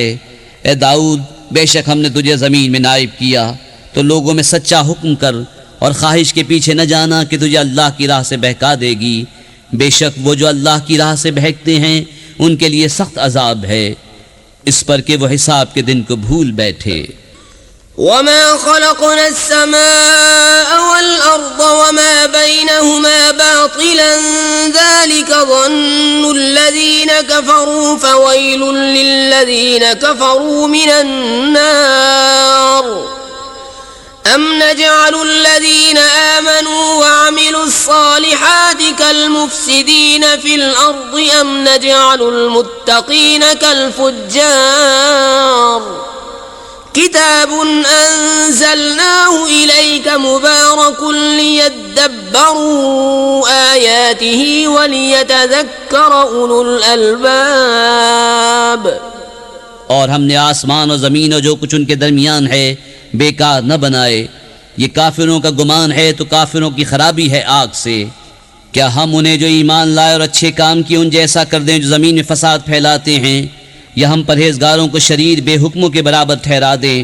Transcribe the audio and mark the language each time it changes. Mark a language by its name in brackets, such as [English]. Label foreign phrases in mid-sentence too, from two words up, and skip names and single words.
[Urdu] اے داؤد، بے شک ہم نے تجھے زمین میں نائب کیا، تو لوگوں میں سچا حکم کر اور خواہش کے پیچھے نہ جانا کہ تجھے اللہ کی راہ سے بہکا دے گی. بے شک وہ جو اللہ کی راہ سے بہکتے ہیں ان کے لیے سخت عذاب ہے، اس پر کہ وہ حساب کے دن کو بھول بیٹھے. [Arabic] وما خلقنا السماء والأرض وما بينهما باطلا ذلك ظن الذين كفروا فويل للذين كفروا من النار أم نجعل الذين آمنوا وعملوا الصالحات كالمفسدين في الأرض أم نجعل المتقين كالفجار كتاب أنزلناه إليك مبارك ليدبروا آياته وليتذكر أولو الألباب. [Urdu] اور ہم نے آسمان اور زمین اور جو کچھ ان کے درمیان ہے بے کار نہ بنائے. یہ کافروں کا گمان ہے تو کافروں کی خرابی ہے آگ سے. کیا ہم انہیں جو ایمان لائے اور اچھے کام کیے ان جیسا کر دیں جو زمین میں فساد پھیلاتے ہیں، یا ہم پرہیزگاروں کو شریر بے حکموں کے برابر ٹھہرا دیں?